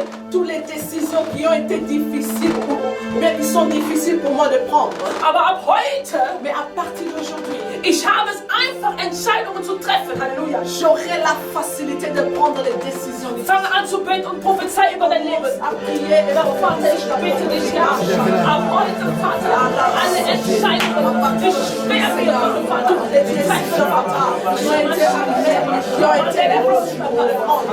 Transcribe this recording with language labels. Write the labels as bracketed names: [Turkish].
[French] Toutes les décisions qui ont été difficiles ou bien qui sont difficiles pour moi de prendre. [German] aber ab heute, Mais à partir d'aujourd'hui, ich habe es einfach, Entscheidungen zu treffen. Halleluja. [French] j'aurai la facilité de prendre les décisions difficiles. [German] Fange an zu beten und prophezei über dein Leben. [French] À prier et [German] Herr Vater, ich bitte dich, Herr, ab heute, Vater, alle Entscheidungen, die schwer werden, Vater, die treffen, Vater. [French] qui ont été arrivées, qui ont été difficiles pour le prendre.